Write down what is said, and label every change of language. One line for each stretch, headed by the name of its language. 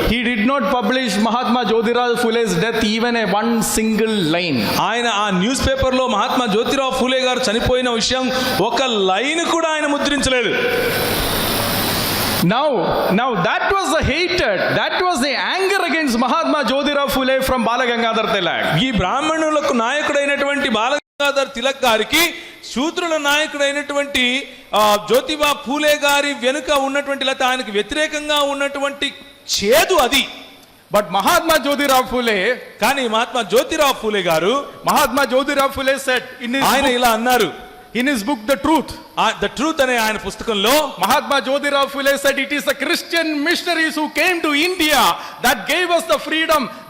English: He did not publish Mahatma Jyotirao Phule's death even a one single line.
Telugu: ఆయన ఆ news paper లో మహాత్మా జ్యోతిరావు ఫూలే గారు చనిపోయిన విషయం ఒక లైన్ కూడా ఆయన ముద్రించలేదు.
English: Now that was the hatred, that was the anger against Mahatma Jyotirao Phule from Bala Gangadhar Tilak.
Telugu: ఈ బ్రాహ్మణులకు నాయకుడైనటువంటి బాలగంగాధర్ తిలక్ గారికి శూద్రుల నాయకుడైనటువంటి జ్యోతిబా ఫూలే గారి వెనుక ఉన్నటువంటి లేకపోతే ఆయనకు వ్యతిరేకంగా ఉన్నటువంటి చేదు అది.
English: But Mahatma Jyotirao Phule,
Telugu: కానీ మహాత్మా జ్యోతిరావు ఫూలే గారు
English: Mahatma Jyotirao Phule said
Telugu: ఆయన ఇలా అన్నారు
English: in his book The Truth.
Telugu: The truth అనే ఆయన పుస్తకంలో
English: Mahatma Jyotirao Phule said it is the Christian missionaries who came to India that gave us the freedom.